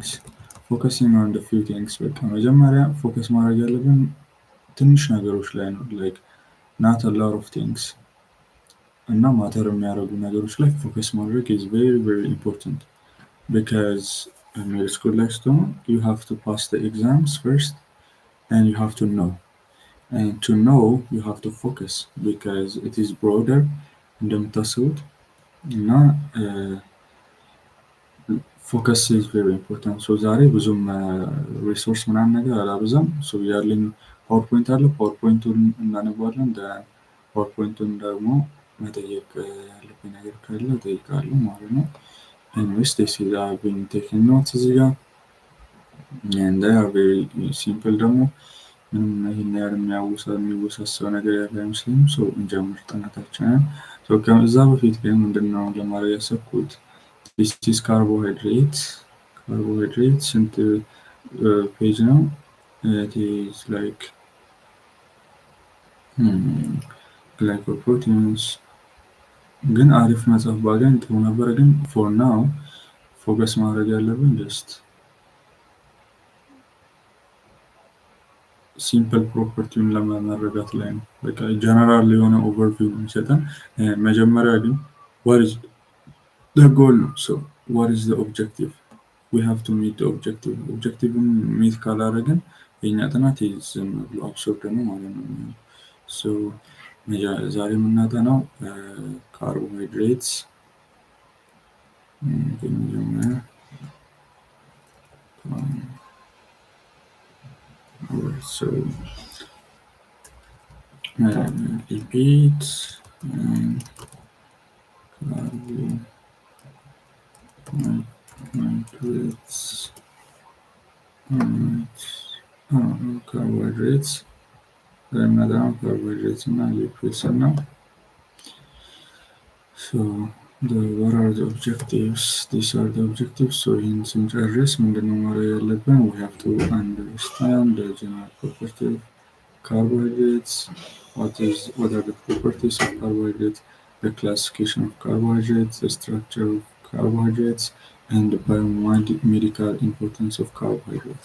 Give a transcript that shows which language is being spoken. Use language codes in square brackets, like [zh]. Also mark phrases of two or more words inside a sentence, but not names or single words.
[en] focusing on the few things [am] በቃ መጀመሪያ ፎከስ ማድረግ ያለብን ትንሽ ነገሮች ላይ ነው። [en] like not a lot of things [am] እና ማተር የሚያደርጉ ነገሮች ላይ ፎከስ ማድረግ [en] is very very important because middle school [am] ላይ ስትሆኑ [en] you have to pass the exams first and you have to know, and to know you have to focus because it is broader [am] እንደምታስቡት እና [en] ፎከስ is very important. [am] ዛሬ ብዙም ሪሶርስ ምናምን ነገር አላበዛም። ያለኝ ፓወርፖይንት አለ። ፓወርፖይንቱን እናነባለን። ፓወርፖይንቱን ደግሞ መጠየቅ ያለብኝ ነገር ካለ እጠይቃለሁ ማለት ነው። [en] anyways this is I've been taking notes [am] እዚህ ጋር [en] and they are very simple [am] ደግሞ ምንም ይሄን ያህል የሚወሳሰብ ነገር ያለ አይመስለኝም። እንጀምር ጥናታችንን። ከዛ በፊት ግን ምንድነው ለማድረግ ያሰብኩት [en] this is carbohydrate [am] ስንት ፔጅ ነው? [en] it is like glycoproteins [am] ግን አሪፍ መጽሐፍ ባገኝ ጥሩ ነበር። ግን [en] for now [am] ፎከስ ማድረግ ያለብን just ሲምፕል ፕሮፐርቲውን ለመረዳት ላይ ነው። በቃ ጀነራል የሆነ ኦቨርቪው የሚሰጠን መጀመሪያ ግን [en] what is the goal [am] ነው። [en] what is the objective? we have to meet the objective. [am] ኦብጀክቲቭን ሚት ካላደረግን የኛ ጥናት ዝም ብሎ አብሶርድ ነው ማለት ነው። ዛሬ የምናጠናው ካርቦሃይድሬትስ [en] lipids and carbohydrates እና lipids ነው። what are the objectives? These are the objectives. [am] ይህን ስንጨርስ ምንድነው ማድረግ ያለብን? [en] we have to understand the general property of carbohydrates. What are the properties of carbohydrates? The classification of carbohydrates, the structure of carbohydrates, and the biomedical importance of carbohydrates.